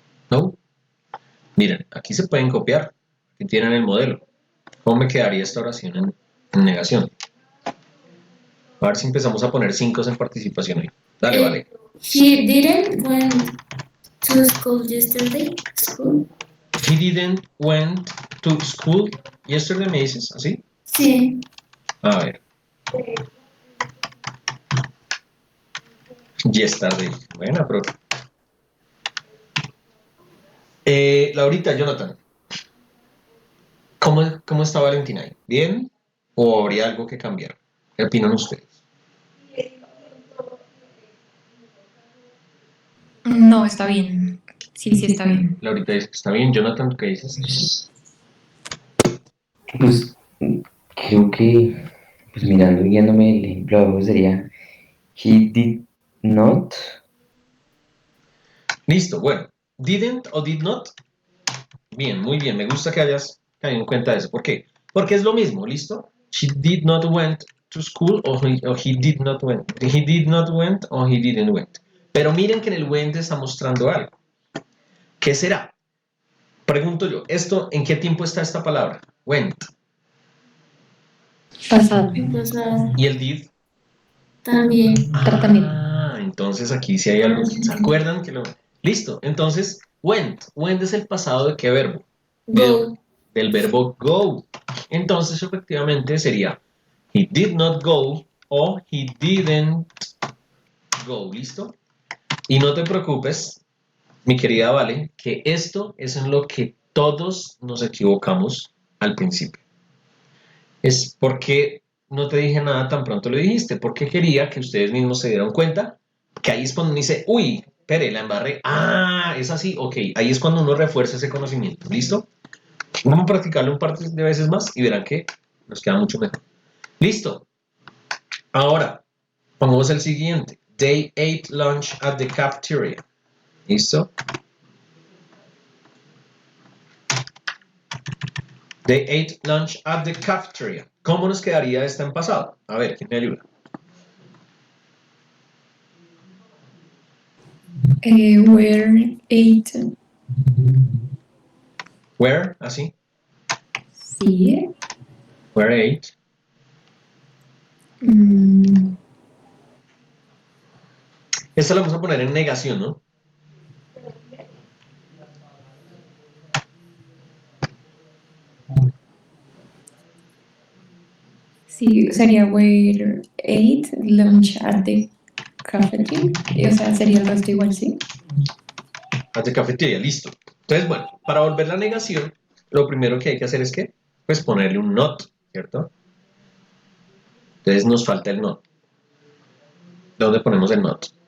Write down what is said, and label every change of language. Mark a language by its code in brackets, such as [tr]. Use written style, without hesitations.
[es] ¿No? Miren, aquí se pueden copiar. Aquí tienen el modelo. ¿Cómo me quedaría esta oración en negación? A ver si empezamos a poner 5 en participación ahí. Dale, vale. [en] He didn't went to school yesterday. School. He didn't went to school yesterday, [es] me dices, ¿así? Sí. A ver. Yesterday. Buena, pero... Laurita, Jonathan. ¿Cómo está Valentina ahí? ¿Bien? ¿O habría algo que cambiar? ¿Qué opinan ustedes? No, está bien. Sí, sí, está bien. Laurita dice que está bien. Jonathan, ¿qué dices? Pues creo que, pues mirando, guiándome el ejemplo de abajo sería [en] he did not. [es] Listo, bueno. ¿Didn't o [en] did not? [es] Bien, muy bien. Me gusta que hayas caído en cuenta de eso. ¿Por qué? Porque es lo mismo, ¿listo? [en] She did not went to school o he did not went. He did not went o he didn't went. [es] Pero miren que en el went está mostrando algo. ¿Qué será? Pregunto yo, ¿en qué tiempo está esta palabra? [en] Went. [es] Pasado. Pasado. ¿Y el did? También. También. Entonces aquí sí hay algo. ¿Se acuerdan que lo... Listo, entonces, went. Went es el pasado de qué verbo? [en] Go. [es] Del verbo go. Entonces, efectivamente, sería [en] he did not go o he didn't go. [es] ¿Listo? Y no te preocupes, mi querida Vale, que esto es en lo que todos nos equivocamos al principio. Es porque no te dije nada tan pronto lo dijiste, porque quería que ustedes mismos se dieran cuenta que ahí es cuando uno dice, uy, espere, la embarré. Ah, es así, ok. Ahí es cuando uno refuerza ese conocimiento. ¿Listo? Vamos a practicarlo un par de veces más y verán que nos queda mucho mejor. Listo. Ahora, pongamos el siguiente. [en] They ate lunch at the cafeteria. ¿Listo? They ate lunch at the cafeteria. [es] ¿Cómo nos quedaría esta en pasado? A ver, ¿quién me ayuda? [en] Were ate. [es] Where, así. Sí. [en] Where ate. [es] Esta la vamos a poner en negación, ¿no? Sí, sería [en] were ate lunch at the cafeteria. [es] O sea, sería el resto igual, sí. [en] At the cafeteria, listo. [es] Entonces, bueno, para volver la negación, lo primero que hay que hacer es que, pues ponerle un not, ¿cierto? Entonces nos falta el not. ¿Dónde ponemos el not?